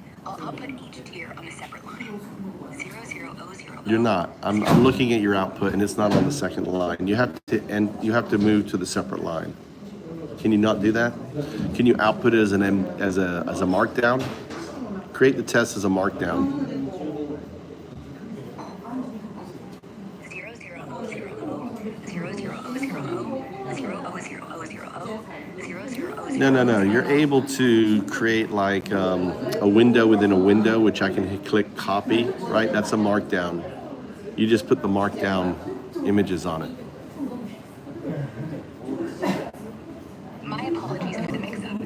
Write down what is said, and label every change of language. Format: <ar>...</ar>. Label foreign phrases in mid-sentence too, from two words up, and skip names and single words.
<en>I'll output each tier on a separate line. 0, 0, O, 0, O. You're not. I'm looking at your output, and it's not on the second line. You have to move to the separate line. Can you not do that? Can you output it as a markdown? Create the test as a markdown. 0, 0, O, 0, O, 0, 0, O, 0, O, 0, O, 0, O, 0, O, 0, 0, O, 0. No. You're able to create like a window within a window, which I can click copy, right? That's a markdown. You just put the markdown images on it. My apologies for the mix-up.</en>